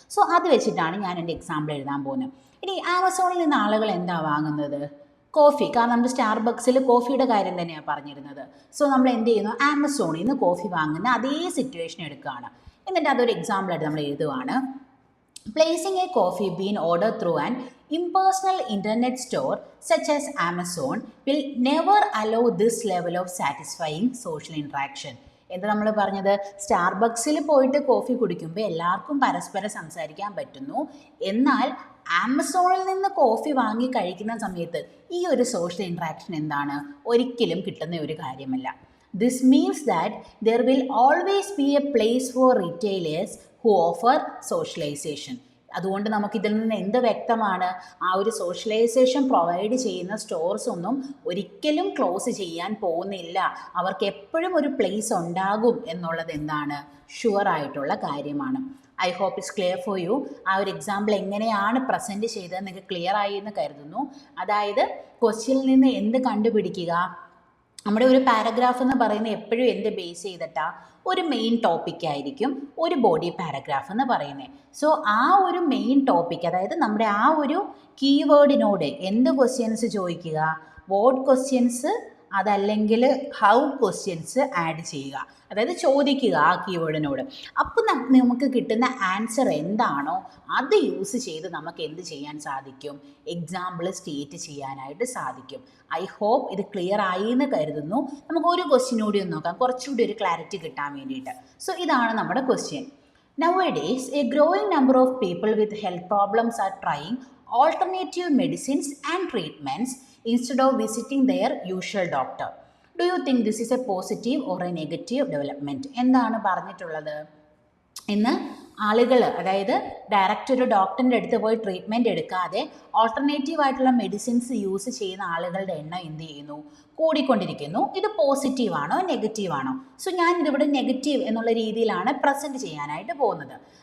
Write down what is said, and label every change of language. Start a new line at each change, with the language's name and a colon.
Malayalam: So അത് വെച്ചിട്ടാണ് ഞാൻ എൻ്റെ എക്സാമ്പിൾ എഴുതാൻ പോകുന്നത്. ഇനി ആമസോണിൽ നിന്ന് ആളുകൾ എന്താ വാങ്ങുന്നത്? കോഫി. കാരണം നമ്മൾ സ്റ്റാർബക്സിൽ കോഫിയുടെ കാര്യം തന്നെയാണ് പറഞ്ഞിരുന്നത്. സോ നമ്മൾ എന്ത് ചെയ്യുന്നു, ആമസോണിൽ നിന്ന് കോഫി വാങ്ങുന്ന അതേ സിറ്റുവേഷൻ എടുക്കുകയാണ്. എന്നിട്ട് അതൊരു എക്സാമ്പിളായിട്ട് നമ്മൾ എഴുതുവാണ്.
English: Placing a coffee bean order through an impersonal internet store such as Amazon will never allow this level of satisfying social interaction.
Malayalam: എന്താ നമ്മൾ പറഞ്ഞത്, സ്റ്റാർബക്സിൽ പോയിട്ട് കോഫി കുടിക്കുമ്പോൾ എല്ലാവർക്കും പരസ്പരം സംസാരിക്കാൻ പറ്റുന്നു, എന്നാൽ ആമസോണിൽ നിന്ന് കോഫി വാങ്ങി കഴിക്കുന്ന സമയത്ത് ഈ ഒരു സോഷ്യൽ ഇൻട്രാക്ഷൻ എന്താണ്, ഒരിക്കലും കിട്ടുന്ന ഒരു കാര്യമല്ല.
English: This means that there will always be a place for retailers who offer socialization.
Malayalam: അതുകൊണ്ട് നമുക്കിതിൽ നിന്ന് എന്ത് വ്യക്തമാണ്, ആ ഒരു സോഷ്യലൈസേഷൻ പ്രൊവൈഡ് ചെയ്യുന്ന സ്റ്റോർസ് ഒന്നും ഒരിക്കലും ക്ലോസ് ചെയ്യാൻ പോകുന്നില്ല, അവർക്ക് എപ്പോഴും ഒരു പ്ലേസ് ഉണ്ടാകും എന്നുള്ളത് എന്താണ്, ഷുവർ ആയിട്ടുള്ള കാര്യമാണ്. I hope it's clear for you. ആ ഒരു എക്സാമ്പിൾ എങ്ങനെയാണ് പ്രസൻറ്റ് ചെയ്തത് നിങ്ങൾക്ക് ക്ലിയർ ആയി എന്ന് കരുതുന്നു. അതായത് ക്വസ്റ്റ്യനിൽ നിന്ന് എന്ത് കണ്ടുപിടിക്കുക, നമ്മുടെ ഒരു പാരഗ്രാഫ് എന്ന് പറയുന്നത് എപ്പോഴും എന്ത് ബേസ് ചെയ്തിട്ടാണ്, ഒരു മെയിൻ ടോപ്പിക്കായിരിക്കും ഒരു ബോഡി പാരഗ്രാഫ് എന്ന് പറയുന്നത്. സോ ആ ഒരു മെയിൻ ടോപ്പിക്, അതായത് നമ്മുടെ ആ ഒരു കീവേഡിനോട് എന്ത് ക്വസ്റ്റ്യൻസ് ചോദിക്കുക, വാട്ട് ക്വസ്റ്റ്യൻസ്, അതല്ലെങ്കിൽ ഹൗ ക്വസ്റ്റ്യൻസ് ആഡ് ചെയ്യുക, അതായത് ചോദിക്കുക ആ കീവേഡിനോട്. അപ്പോൾ നമുക്ക് കിട്ടുന്ന ആൻസർ എന്താണോ അത് യൂസ് ചെയ്ത് നമുക്ക് എന്ത് ചെയ്യാൻ സാധിക്കും, എക്സാമ്പിൾ സ്റ്റേറ്റ് ചെയ്യാനായിട്ട് സാധിക്കും. ഐ ഹോപ്പ് ഇത് ക്ലിയർ ആയി എന്ന് കരുതുന്നു. നമുക്ക് ഒരു ക്വസ്റ്റ്യൻ കൂടി ഒന്ന് നോക്കാം, കുറച്ചുകൂടി ഒരു ക്ലാരിറ്റി കിട്ടാൻ വേണ്ടിയിട്ട്. സോ ഇതാണ് നമ്മുടെ question.
English: Nowadays, a growing number of people with health problems are trying alternative medicines and treatments instead of visiting their usual doctor. Do you think this is a positive or a negative development?
Malayalam: എന്താണ് പറഞ്ഞിട്ടുള്ളത്, ഇന്ന് ആളുകൾ, അതായത് direct ഒരു ഡോക്ടറിൻ്റെ അടുത്ത് പോയി treatment എടുക്കാതെ ഓൾട്ടർനേറ്റീവ് ആയിട്ടുള്ള മെഡിസിൻസ് യൂസ് ചെയ്യുന്ന ആളുകളുടെ എണ്ണം എന്ത് ചെയ്യുന്നു, കൂടിക്കൊണ്ടിരിക്കുന്നു. ഇത് പോസിറ്റീവാണോ നെഗറ്റീവാണോ? സോ ഞാനിതിവിടെ നെഗറ്റീവ് എന്നുള്ള രീതിയിലാണ് പ്രസൻറ്റ് ചെയ്യാനായിട്ട് പോകുന്നത്.